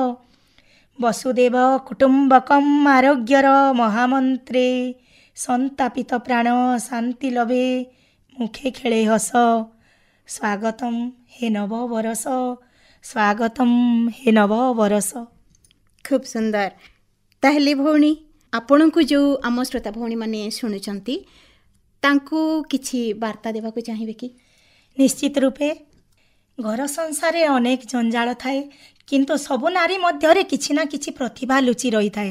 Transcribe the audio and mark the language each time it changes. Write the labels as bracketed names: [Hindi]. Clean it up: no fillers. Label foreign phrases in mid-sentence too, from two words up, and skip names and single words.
[Odia] ବସୁଦେବ କୁଟୁମ୍ବକମ ଆରୋଗ୍ୟର ମହାମନ୍ତ୍ରେ, ସନ୍ତାପିତ ପ୍ରାଣ ଶାନ୍ତି ଲଭେ ମୁଖେ ଖେଳେ ହସ, ସ୍ୱାଗତମ ହେ ନବବରଷ, ସ୍ୱାଗତମ ହେ ନବବରଷ, स्वागतम हे नवबरस। ଖୁବ ସୁନ୍ଦର। ତାହେଲେ ଭଉଣୀ ଆପଣ କୋ ଜୋ ଆମ ଶ୍ରୋତା ଭଉଣୀ ମାନେ ଶୁଣୁଛନ୍ତି ତାଙ୍କୁ କିଛି ବାର୍ତ୍ତା ଦେବାକୁ ଚାହିଁବେ କି? ନିଶ୍ଚିତ ରୂପେ ଘର ସଂସାର ଅନେକ ଜଞ୍ଜାଳ ଥାଏ କିନ୍ତୁ ସବୁ ନାରୀ ମଧ୍ୟରେ କିଛି ନା କିଛି ପ୍ରତିଭା ଲୁଚି ରହି ଥାଏ।